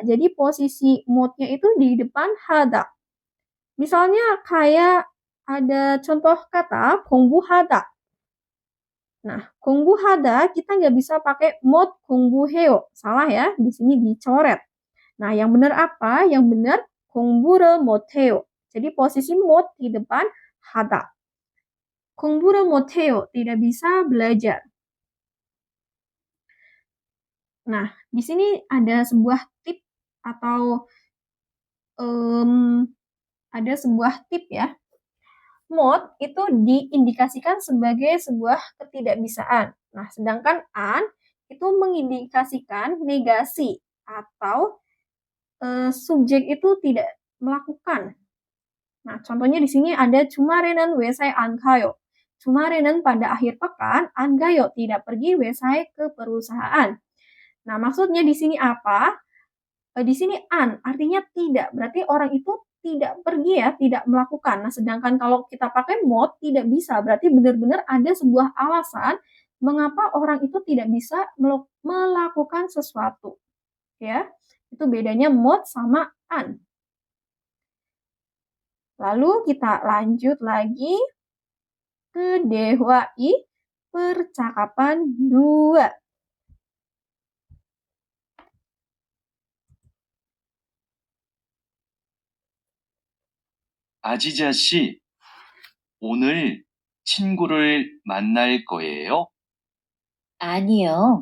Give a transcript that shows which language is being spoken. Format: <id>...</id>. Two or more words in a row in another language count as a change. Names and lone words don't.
<id>Jadi posisi modnya itu di depan hada. Misalnya kayak ada contoh kata 공부하다. Nah, 공부하다 kita nggak bisa pakai</id> <ko>못 공부해요.</ko> <id>Salah ya, di sini dicoret. Nah, yang benar apa? Yang benar</id> <ko>공부를 못해요.</ko> <id>Jadi posisi mod di depan hada.</id> <ko>공부를 못해요.</ko> <id>Tidak bisa belajar. Nah, di sini ada sebuah tip atau ada sebuah tip ya. Mot itu diindikasikan sebagai sebuah ketidakbisaan. Nah, sedangkan an itu mengindikasikan negasi atau subjek itu tidak melakukan. Nah, contohnya di sini ada</id> <ko>주말에는 회사에 안 가요.</ko> <id>주말에는 pada akhir pekan,</id> <ko>안 가요</ko> <id>tidak pergi 회사에 ke perusahaan. Nah, maksudnya di sini apa? Di sini an artinya tidak, berarti orang itu tidak pergi ya, tidak melakukan. Nah, sedangkan kalau kita pakai mod tidak bisa, berarti benar-benar ada sebuah alasan mengapa orang itu tidak bisa melakukan sesuatu. Ya, itu bedanya mod sama an. Lalu kita lanjut lagi ke dehwai percakapan 2.</id> <ko>아지자 씨, 오늘 친구를 만날 거예요? 아니요.</ko>